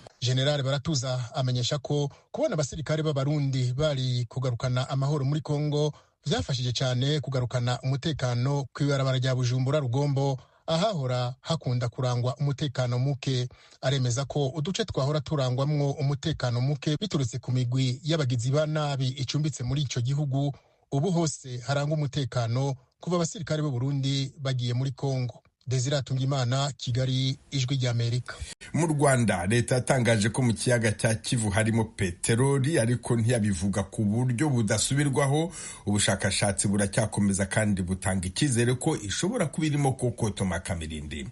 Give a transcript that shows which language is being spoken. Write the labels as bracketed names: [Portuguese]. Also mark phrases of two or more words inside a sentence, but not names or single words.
[Rundi] General Baratuza amenyesha ko kubona abasirikare b'abarundi bari kugarukana amahoro muri Kongo vyafashije cyane kugarukana umutekano kw'ibarabara rya Bujumbura Rugombo, ahahora hakunda kurangwa umutekano muke. Aremeza ko uduce twahora turangwamwo umutekano muke biturutse ku migwi y'abagizi ba nabi icumbitse muri ico gihugu, ubu hose harangwa umutekano kuva abasirikare b'u Burundi bagiye muri Kongo. [Kinyarwanda] Desire Tungimana, Kigali, Ijwi ry'Amerika. Mu Rwanda leta yatangaje ko mu kiyaga cya Kivu harimo peteroli, ariko ntiyabivuga ku buryo budasubirwaho. Ubushakashatsi buracyakomeza kandi butanga icyizere ko ishobora kuba irimo koko. Toma Kamirindi.